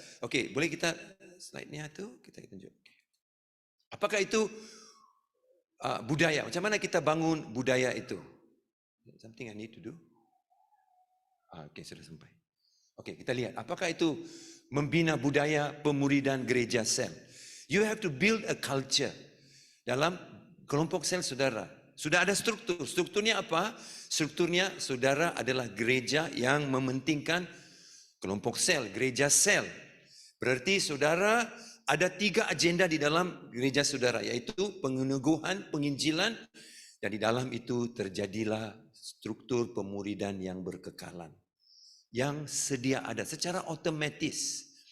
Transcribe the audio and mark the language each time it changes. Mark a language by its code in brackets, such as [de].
[ms] Okey, boleh kita slide-nya tu kita tunjuk. Apakah itu budaya? Macam mana kita bangun budaya itu? [en] Something I need to do. [ms] Okey, sudah sampai. Okey, kita lihat apakah itu membina budaya pemuridan gereja sel. [en] You have to build a culture. [ms] Dalam kelompok sel saudara, sudah ada struktur. Strukturnya apa? Strukturnya saudara adalah gereja yang mementingkan kelompok sel, gereja sel. Berarti saudara ada 3 agenda di dalam gereja saudara, yaitu peneguhan, penginjilan, dan di dalam itu terjadilah struktur pemuridan yang berkekalan, yang sedia ada secara otomatis.